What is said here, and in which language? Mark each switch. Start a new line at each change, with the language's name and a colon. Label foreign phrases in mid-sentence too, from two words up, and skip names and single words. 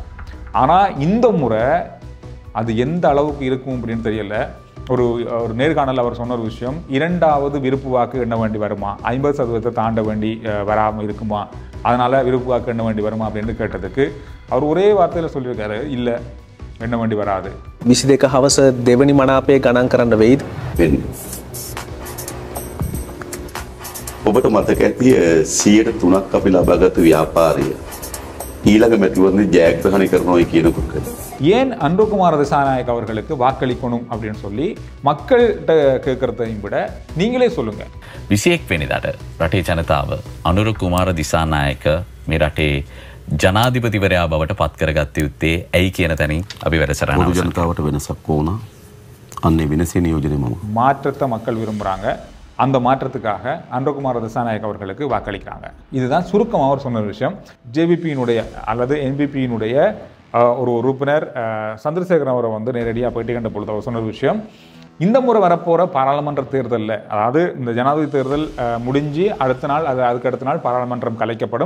Tamil: ஆனால் இந்த முறை அது எந்த அளவுக்கு இருக்கும் அப்படின்னு தெரியல. ஒரு நேர்காணல் அவர் சொன்ன ஒரு விஷயம், 2வது விருப்பு வாக்கு எண்ண வேண்டி வருமா, 50% தாண்ட வேண்டி வராமல் இருக்குமா, அதனால் விருப்பு வாக்கு எண்ண வேண்டி வருமா அப்படின்னு கேட்டதுக்கு அவர் ஒரே வார்த்தையில் சொல்லியிருக்காரு, இல்லை எண்ண வேண்டி வராது.
Sinhala: 22 හවස දෙවනි මනාපය ගණන් කරන්න වෙයිද? ඔබට මතක ඇති 3% අපි ලබාගත් ව්‍යාපාරය ඊළඟ මැතිවරණේ ජයග්‍රහණය කරනවා කියනකොට
Tamil: ஏன் அனுரகுமார திசாநாயக்க அவர்களுக்கு வாக்களிக்கணும் அப்படின்னு சொல்லி மக்கள்கிட்ட கேட்கறதையும் விட நீங்களே சொல்லுங்க.
Sinhala: 21 වෙනිදාට රටේ ජනතාව අනුර කුමාර දිසානායක මේ රටේ ජනාධිපතිවරයා බවට පත් කරගත්ත යුත්තේ ඇයි කියන තැනින් අපි වැඩසටහන පොදු ජනතාවට වෙනසක් ඕන. අන්නේ වෙනසේ නියෝජනය මම.
Tamil: மாற்றத்தை மக்கள் விரும்புகிறாங்க. அந்த மாற்றத்துக்காக அனுரகுமார திசாநாயக் அவர்களுக்கு வாக்களிக்கிறாங்க. இதுதான் சுருக்கமாக அவர் சொன்ன விஷயம். ஜேவிபியினுடைய அல்லது என்பிபியினுடைய ஒரு உறுப்பினர் சந்திரசேகரன் அவரை வந்து நேரடியாக பேட்டி கண்ட பொழுது அவர் சொன்ன விஷயம், இந்த முறை வரப்போகிற பாராளுமன்ற தேர்தலில், அதாவது இந்த ஜனாதிபதி தேர்தல் முடிஞ்சு அடுத்த நாள் அதுக்கு அடுத்த நாள் பாராளுமன்றம் கலைக்கப்படும்.